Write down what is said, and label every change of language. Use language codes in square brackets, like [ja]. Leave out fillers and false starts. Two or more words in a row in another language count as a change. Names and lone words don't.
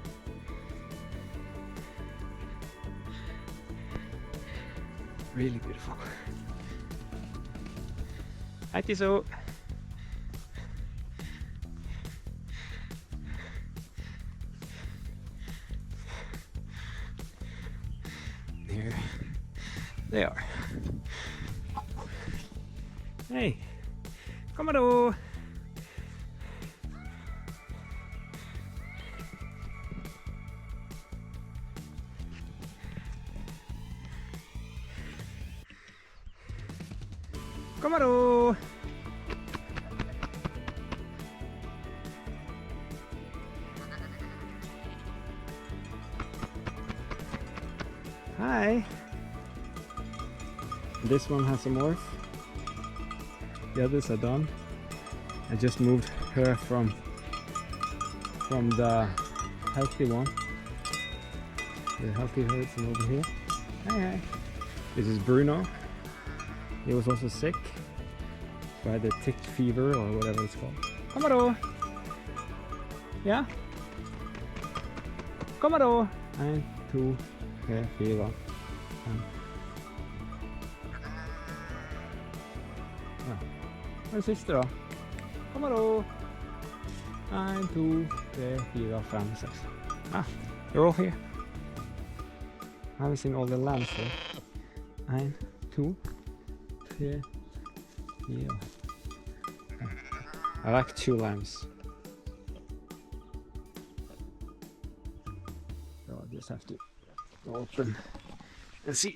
[en] Really beautiful. Hi Tiso! Here they are. [nl] Hey! Kom maar door! Kom maar door! [en] Hi! This one has a morph. The others are done. I just moved her from the healthy one. The healthy herds over here. Hi! This is Bruno. He was also sick by the tick fever or whatever it's called. [nl] Kom maar door! Ja? Kom maar door! 1, 2, 3, 4, 5. Ja. [sv] Vad är det sista då? [nl] Kom maar door! [sv] 1, 2, 3, 4, 5, 6. [en] Ah, they're all here. I haven't seen all the lambs there. 1, 2, 3, Yeah. I like 2 lambs. So I'll just have to open and see.